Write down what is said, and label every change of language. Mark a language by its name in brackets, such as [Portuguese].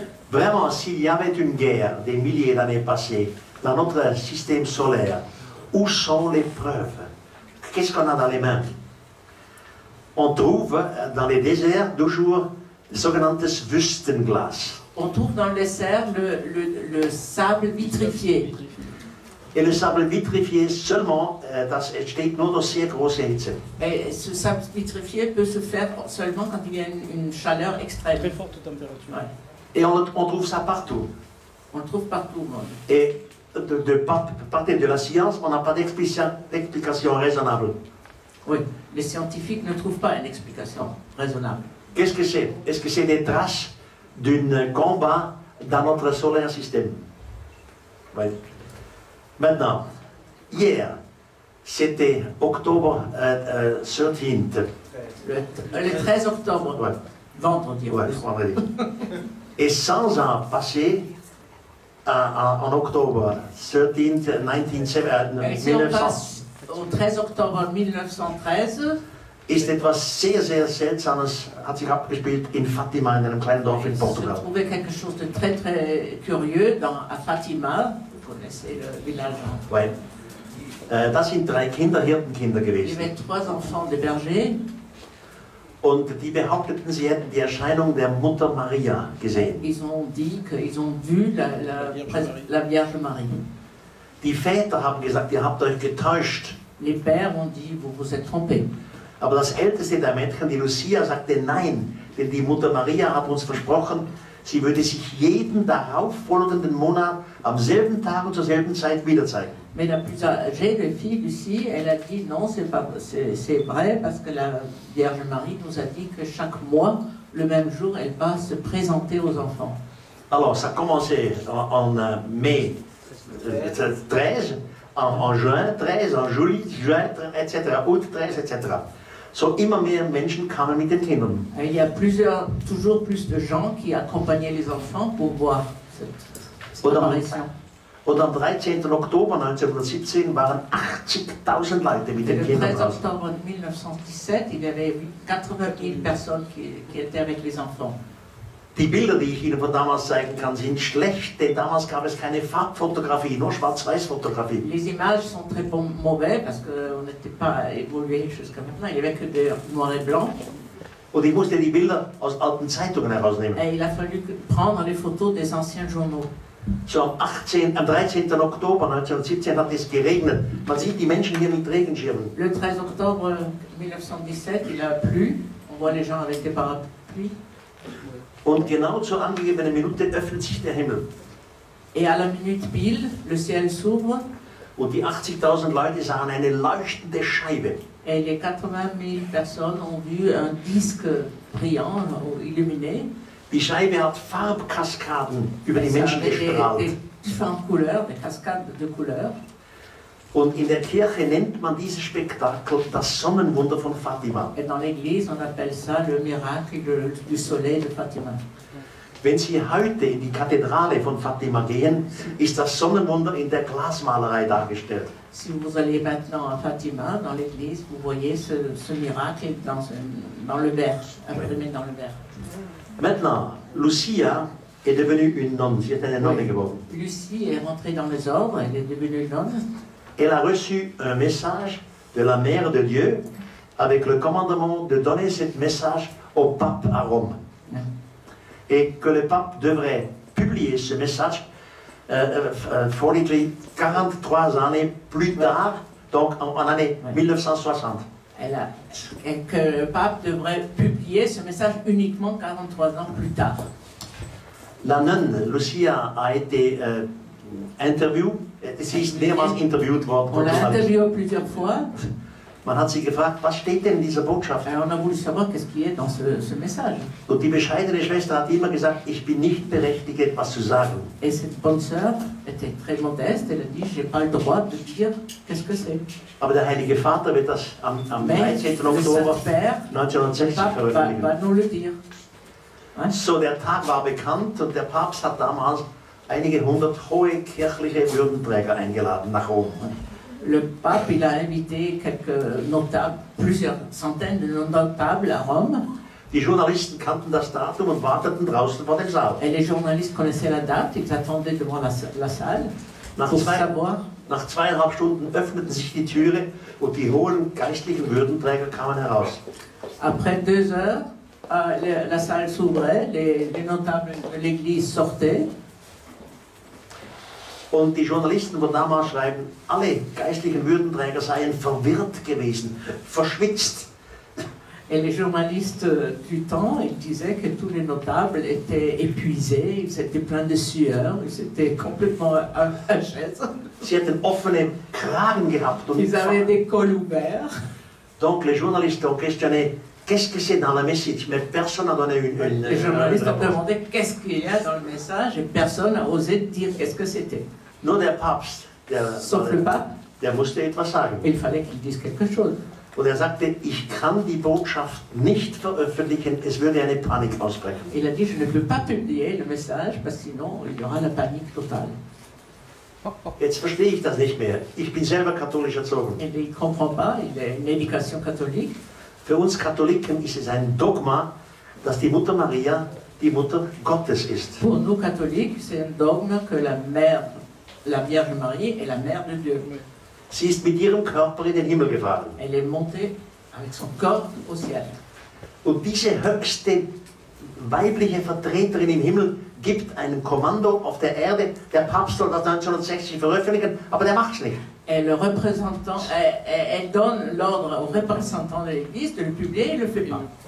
[French] Vraiment, s'il y avait une guerre des milliers d'années passées dans notre système solaire, où sont les preuves? Qu'est-ce qu'on a dans les mains? On trouve dans les déserts toujours le [German] sogenanntes Wüstenglas. [French] On trouve dans le dessert le sable vitrifié. Et le sable vitrifié seulement, [German] das entsteht nur durch sehr große Hitze. [French] Et ce sable vitrifié peut se faire seulement quand il y a une chaleur extrême. Très forte température. Ouais. Et on trouve ça partout. On le trouve partout au monde. Et de partir de la science, on n'a pas d'explication raisonnable. Oui, les scientifiques ne trouvent pas une explication raisonnable. Qu'est-ce que c'est? Est-ce que c'est des traces d'un combat dans notre solaire système? Ouais. Maintenant, hier, c'était octobre 13th. Le 13 octobre, Ouais. vendredi. Ouais, vendredi. Et 100 ans passés, en octobre 13th, 1900, Au 13 octobre 1913 [German] ist etwas sehr, sehr Seltsames, hat sich abgespielt in Fatima, in einem kleinen Dorf in [French] se [German] Portugal. [French] trouvait quelque chose de très très curieux à Fatima. Vous connaissez le village. [German] Ouais. Das sind 3 Hirtenkinder [French] Il y [German] gewesen. [French] avait 3 enfants des bergers. [German] Und die behaupteten, sie hätten die Erscheinung der Mutter Maria gesehen. [French] Ils ont dit qu'ils ont vu la Vierge Marie. [German] Die Väter haben gesagt, ihr habt euch getäuscht. [French] Les pères ont dit, vous vous êtes trompés. [German] Aber das älteste der Mädchen, die Lucia, sagte nein, denn die Mutter Maria hat uns versprochen, sie würde sich jeden darauffolgenden Monat am selben Tag und zur selben Zeit wieder zeigen. [French] Mais la plus âgée des filles, Lucie, elle a dit non, c'est vrai, parce que la Vierge Marie nous a dit que chaque mois, le même jour, elle va se présenter aux enfants. Alors, ça a commencé en mai 13, en juin 13, en juillet, juin, etc., août 13, etc. [German] So immer mehr Menschen kamen mit den Kindern. [French] Il y a toujours plus de gens qui accompagnaient les enfants pour voir cette apparition. [German] Und am 13. Oktober 1917 waren 80.000 Leute mit den [French] Le [German] Kindern [French] 13 [German] draußen. [French] octobre 1917, il y avait 80 000 personnes qui étaient avec les enfants. [German] Die Bilder, die ich Ihnen von damals zeigen kann, sind schlecht, denn damals gab es keine Farbfotografie, nur Schwarz-Weiß-Fotografie. [French] Les images sont très mauvaises parce qu'on n'était pas évolué jusqu'à maintenant. Il n'y avait que des noir et blanc. [German] Und ich musste die Bilder aus alten Zeitungen herausnehmen. [French] Et il a fallu prendre les photos des anciens journaux. [German] So am 13. Oktober 1917 hat es geregnet. Man sieht die Menschen hier mit Regenschirmen. [French] Le 13 octobre 1917, il a plu. On voit les gens avec des parapluies. [German] Und genau zur angegebenen Minute öffnet sich der Himmel. [French] Et à la minute pile, le ciel s'ouvre. [German] Und die 80.000 Leute sahen eine leuchtende Scheibe. [French] Et les 80 000 personnes ont vu un disque brillant, illuminé. [German] Die Scheibe hat Farbkaskaden über die [French] Ça [German] Menschen [French] avait [German] gestrahlt. [French] des différentes couleurs, des cascades de couleurs. [German] Und in der Kirche nennt man dieses Spektakel das Sonnenwunder von Fatima. [French] Et dans l'église, on appelle ça le miracle du soleil de Fatima. [German] Wenn Sie heute in die Kathedrale von Fatima gehen, ist das Sonnenwunder in der Glasmalerei dargestellt. [French] Si vous allez maintenant à Fatima, dans l'église, vous voyez ce miracle dans le verre, imprimé dans le verre. Maintenant, Lucia est devenue une nonne, [German] sie est eine Nonne geworden. [French] Lucie est rentrée dans les ordres, elle est devenue nonne. Elle a reçu un message de la Mère de Dieu avec le commandement de donner ce message au pape à Rome. Et que le pape devrait publier ce message forlitely 43 années plus tard, donc en année 1960. Et que le pape devrait publier ce message uniquement 43 ans plus tard. La nonne, Lucia, a été interviewée. [German] Sie ist mehrmals interviewt worden. [French] On l'a interviewée plusieurs fois. [German] Man hat sie gefragt, was steht denn in dieser Botschaft? [French] Et on a voulu savoir qu'est-ce qui est dans ce message. [German] Und die bescheidene Schwester hat immer gesagt, ich bin nicht berechtigt, etwas zu sagen. [French] Et cette bonne sœur était très modeste, elle a dit, j'ai pas le droit de dire qu'est-ce que c'est. [German] Aber der Heilige Vater wird das am 13. Oktober 1960 veröffentlichen. [French] Va nous le dire. [German] So, der Tag war bekannt und der Papst hat damals einige hundert hohe kirchliche Würdenträger eingeladen nach Rom. [French] Le pape, il a invité quelques notables, plusieurs centaines de notables à Rome. [German] Die Journalisten kannten das Datum und warteten draußen vor dem Saal. [French] Et les journalistes connaissaient la date, ils attendaient devant la salle pour savoir. [German] Nach 2,5 Stunden öffneten sich die Türe und die hohen geistlichen Würdenträger kamen heraus. [French] Après 2 heures, la salle s'ouvrait, les notables de l'église sortaient. [German] Und die Journalisten von damals schreiben, alle geistlichen Würdenträger seien verwirrt gewesen, verschwitzt. [French] Et les journalistes du temps, ils disaient que tous les notables étaient épuisés, ils étaient pleins de sueur, ils étaient complètement à chaise. [German] Sie hatten offene Kragen gehabt. Und [French] ils avaient des cols ouverts. Donc les journalistes ont questionné, qu'est-ce que c'est dans le message? Mais personne n'a donné une Les journalistes ont demandé qu'est-ce qu'il y a dans le message et personne n'a osé dire qu'est-ce que c'était. [German] Nur der Papst, [French] Sauf le pape, [German] der musste etwas sagen. [French] il fallait qu'il dise quelque chose. [German] Und er sagte, ich kann die Botschaft nicht veröffentlichen, es würde eine Panik ausbrechen. [French] Il a dit, je ne peux pas publier le message parce que sinon il y aura la panique totale. [German] Jetzt verstehe ich das nicht mehr. Ich bin selber katholisch erzogen. [French] Et il ne comprend pas, il a une éducation catholique. [German] Für uns Katholiken ist es ein Dogma, dass die Mutter Maria die Mutter Gottes ist. [French] Pour nous catholiques, c'est un dogme que la Vierge Marie est la mère de Dieu. [German] Sie ist mit ihrem Körper in den Himmel gefahren. [French] Elle est montée avec son corps au ciel. [German] Und diese höchste weibliche Vertreterin im Himmel gibt ein Kommando auf der Erde. Der Papst soll das 1960 veröffentlichen, aber der macht es nicht. [French] Et le représentant, elle donne l'ordre au représentant de l'Église de le publier et ne le fait pas.